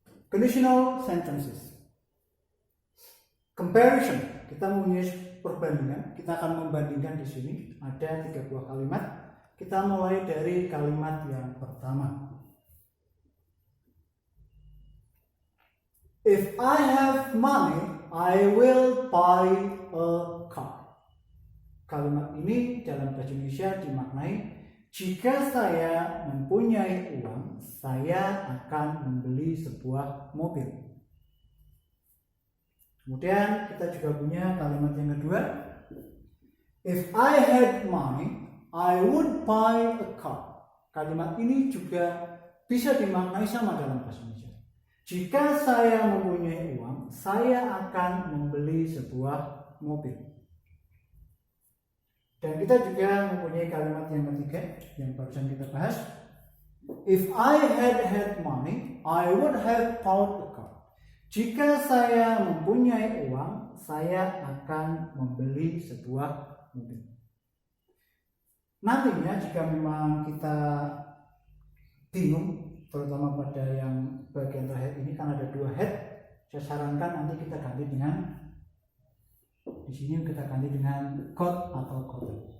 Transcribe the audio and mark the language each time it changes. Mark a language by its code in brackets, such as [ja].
[en] Conditional sentences. Comparison. [id] Kita mempunyai perbandingan. Kita akan membandingkan di sini ada 3 buah kalimat. Kita mulai dari kalimat yang pertama. [en] If I have money, I will buy a car. [id] Kalimat ini dalam bahasa Indonesia dimaknai, jika saya mempunyai uang, saya akan membeli sebuah mobil. Kemudian kita juga punya kalimat yang kedua. [en] If I had money, I would buy a car. [id] Kalimat ini juga bisa dimaknai sama dalam bahasa Indonesia. Jika saya mempunyai uang, saya akan membeli sebuah mobil. Dan kita juga mempunyai kalimat yang ketiga yang barusan kita bahas. [en] If I had money, I would have bought a car. [id] Jika saya mempunyai uang, saya akan membeli sebuah mobil. Nantinya jika memang kita bingung, terutama pada yang bagian terakhir ini kan ada 2 head, saya sarankan nanti kita ganti dengan, di sini kita ganti dengan got atau gotten.